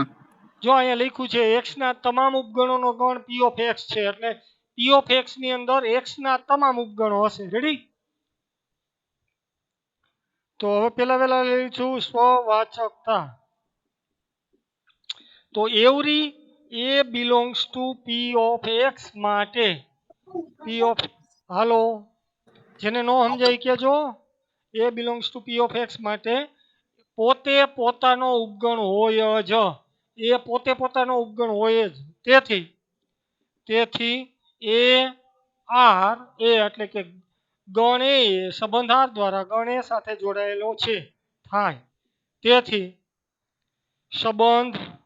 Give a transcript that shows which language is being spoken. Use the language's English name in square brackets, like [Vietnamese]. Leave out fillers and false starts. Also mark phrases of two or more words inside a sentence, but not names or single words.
[Gujarati] જો અહીંયા લખ્યું છે x ના તમામ ઉપગણોનો ગણ [English] p of x [Gujarati] છે એટલે [English] p of x [Gujarati] ની અંદર x ના તમામ ઉપગણો હશે રેડી તો હવે પેલા લઈશું સ્વવાચકતા તો [English] every a belongs to p of x [Gujarati] માટે [English] p of [Gujarati] હાલો જેને નો સમજાય કેજો [English] a belongs to p of x [Gujarati] માટે પોતે પોતાનો ઉપગણ હોય જ એ પોતે પોતાનો ઉપગણ હોય જ તેથી a એટલે કે ગણ એ સંબંધ r દ્વારા ગણ એ સાથે જોડાયેલો છે થાય તેથી સંબંધ